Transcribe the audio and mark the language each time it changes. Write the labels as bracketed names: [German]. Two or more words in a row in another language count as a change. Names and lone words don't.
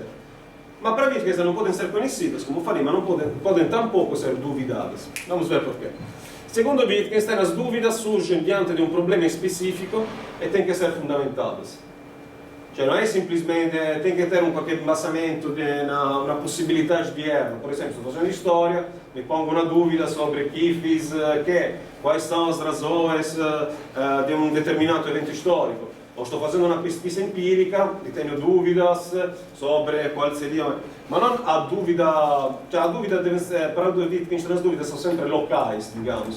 [Portuguese] Ma para Wittgenstein não podem ser conhecidas, como falei, mas não podem tampouco ser duvidadas. Vamos ver porquê. Segundo Wittgenstein, as dúvidas surgem diante de um problema específico e têm que ser fundamentadas. Cioè, não é simplesmente, tem que ter qualquer embasamento na possibilidade de erro. Por exemplo, estou fazendo história, [Italian] mi pongo una [Portuguese] dúvida sobre chi fiz che, quais são as razões de um determinato evento histórico. Ou estou fazendo uma pesquisa empírica e tenho dúvidas sobre qual seria. Mas não a dúvida, cioè a dúvida deve ser, para Wittgenstein as dúvidas são sempre locais, digamos.